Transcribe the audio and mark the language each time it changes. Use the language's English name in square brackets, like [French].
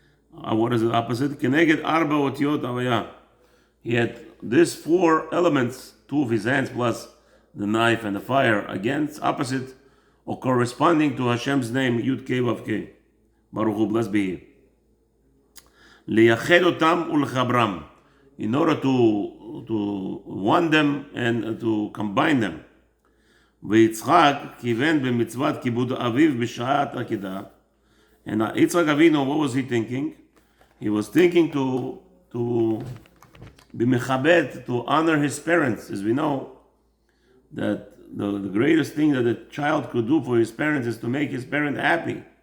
[English] What is the opposite? [Hebrew] Keneged arba otiyot avaya. [English] He had these four elements, two of his hands plus the knife and the fire, against, opposite, or corresponding to Hashem's name, Yud Kei Vav Kei. Baruch Hu, blessed be He. [Hebrew] Liyached otam ulchabram. [English] In order to one them and to combine them. [Hebrew] ויצחק כיוון במצוות כיבוד אביו בשעת עקידה. [English] And Yitzchak Avinu, what was he thinking? He was thinking to be mechabed, to honor his parents. As we know, that the greatest thing that a child could do for his parents is to make his parent happy.